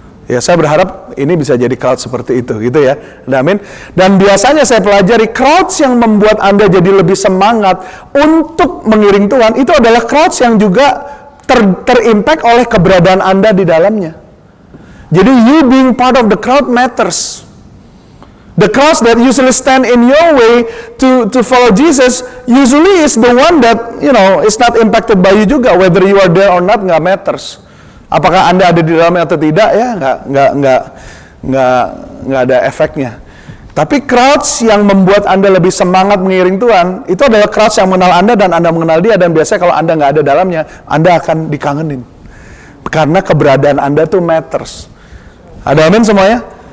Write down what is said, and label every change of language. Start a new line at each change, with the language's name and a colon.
Indonesian: Ya, saya berharap ini bisa jadi crowd seperti itu, gitu ya. Amin. Dan biasanya saya pelajari crowds yang membuat Anda jadi lebih semangat untuk mengiring Tuhan, itu adalah crowds yang juga terimpact oleh keberadaan Anda di dalamnya.
English: Jadi you being part of the crowd matters. The crowds that usually stand in your way to follow Jesus usually is the one that is not impacted by you juga. Whether you are there or not nggak matters.
Indonesian: Apakah Anda ada di dalamnya atau tidak ya nggak ada efeknya. Tapi crowds yang membuat Anda lebih semangat mengiring Tuhan itu adalah crowds yang mengenal Anda dan Anda mengenal Dia, dan biasanya kalau Anda nggak ada dalamnya Anda akan dikangenin karena keberadaan Anda tuh matters. Ada amin semuanya?